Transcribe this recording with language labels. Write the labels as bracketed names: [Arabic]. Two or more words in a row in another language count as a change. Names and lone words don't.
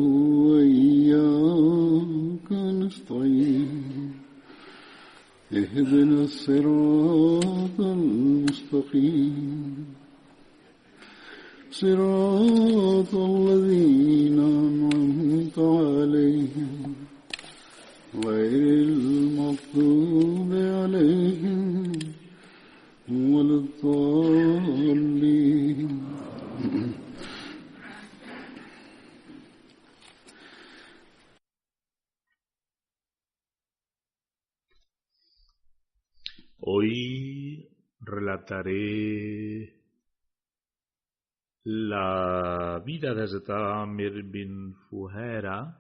[Arabic] وإياك نستعين اهدنا الصراط المستقيم صراط الذين أنعمت عليهم غير المغضوب عليهم ولا الضالين. [Spanish] Hoy relataré la vida de Hazrat Amir bin Fuhaira.